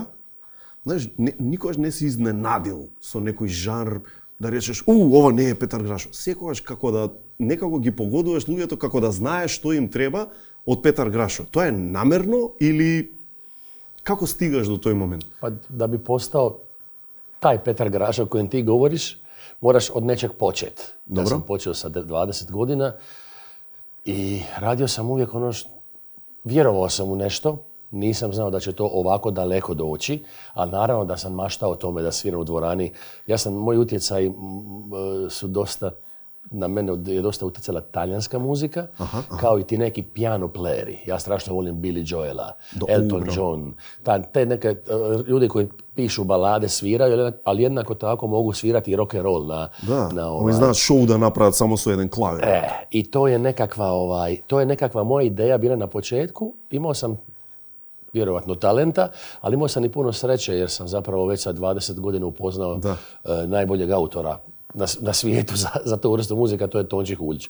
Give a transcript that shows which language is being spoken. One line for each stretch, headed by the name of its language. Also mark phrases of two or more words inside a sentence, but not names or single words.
Macedonian: Знаеш, никогаш не си изненадил со некој жанр да речеш, ова не е Петар Грашо. Секогаш како да некако ги погодуваш луѓето, како да знаеш што им треба од Петар Грашо. Тоа е намерно или како стигаш до тој момент?
Croatian: Pa da bi postao taj Petar Grašo o kojem ti govoriš, moraš od nečeg početi. Ja sam počeo sa 20 godina i radio sam uvijek vjerovao sam u nešto, nisam znao da će to ovako daleko doći, ali naravno da sam maštao o tome da sviram u dvorani. Moj utjecaj su dosta, na mene je dosta utjecala talijanska muzika, kao i ti neki
English: piano playeri.
Croatian: Ja strašno volim Billy Joela, Elton John, te neke ljudi koji pišu balade, sviraju, ali jednako tako mogu svirati i
English: rock and roll
Croatian: na oni znaš show da napravят samo su jedan klavir. I to je nekakva moja ideja bila na početku. Imao sam vjerovatno talenta, ali imao sam i puno sreće jer sam zapravo već sa 20 godina upoznao najboljeg autora na svijetu za tu vrstu muzika, to je Tonči Huljić.